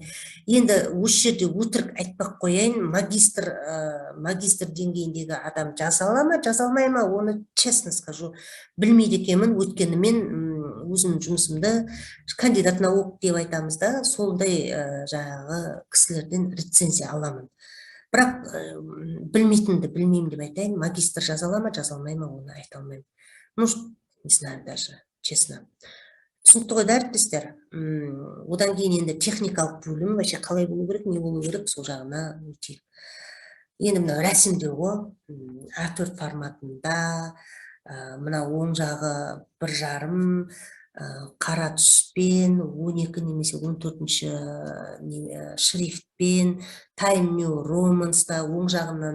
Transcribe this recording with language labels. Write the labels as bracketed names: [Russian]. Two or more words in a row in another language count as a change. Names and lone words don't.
[Kazakh] Енді осы жерде өтірік айтпақ қояйын, магистр деңгейіндегі адам жаза ала ма, жаза алмай ма, оны [Russian] честно скажу, [Kazakh] білмейді екенмін. Өйткені мен өзімнің жұмысымды [Russian] кандидат наук [Kazakh] деп айтамыз да, солдай жаңағы кісілерден рецензия аламын. Бірақ білмейтінді білмеймін деп айтайын, магистр жаза ала ма, жаза алмай ма, оны айта алмаймын. [Russian] Ну, не знаю даже. Честно. [Kazakh] Түсінікті ғой әріптестер. Одан кейін енді техникалық бөлім вообще қалай болу керек, не болу керек, сол жағына өтейік. Енді мына рәсімдеу ғой, A4 форматында, мына оң жағы 1,5 қара түспен, 12 немесе 14-ші шрифтпен, Time New Romance'да оң жағынан.